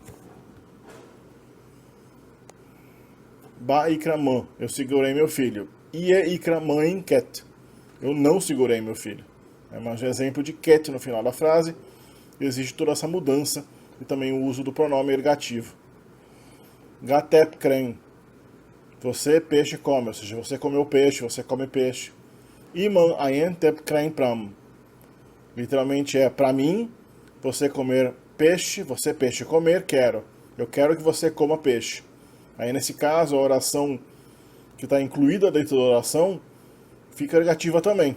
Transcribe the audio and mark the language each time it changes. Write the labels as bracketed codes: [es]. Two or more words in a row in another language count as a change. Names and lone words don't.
[txu] Ba ikraman, [pt] eu segurei meu filho. [txu] Ie ikraman ket, [pt] eu não segurei meu filho. É mais um exemplo de ket no final da frase. Existe toda essa mudança e também o uso do pronome ergativo. [txu] Gatep krem, [pt] você peixe come, ou seja, você comeu peixe, você come peixe. [txu] Iman ayen tep krem pram, [pt] literalmente é para mim, você comer peixe, você peixe comer, quero. Eu quero que você coma peixe. Aí nesse caso a oração que está incluída dentro da oração fica ergativa também.